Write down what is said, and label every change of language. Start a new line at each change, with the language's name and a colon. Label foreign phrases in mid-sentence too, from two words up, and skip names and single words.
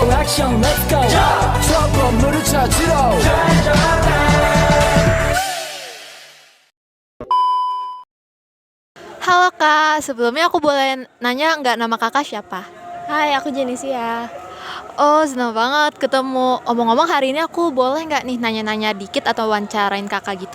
Korean: 액션
English: let's go
Korean: 저 건물을 찾으러
Indonesian: Halo Kak, sebelumnya aku boleh nanya nggak nama kakak siapa? Hai, aku Jenesia. Oh, senang banget ketemu. Omong-omong hari ini aku boleh nggak nih nanya-nanya dikit atau wawancarain kakak gitu?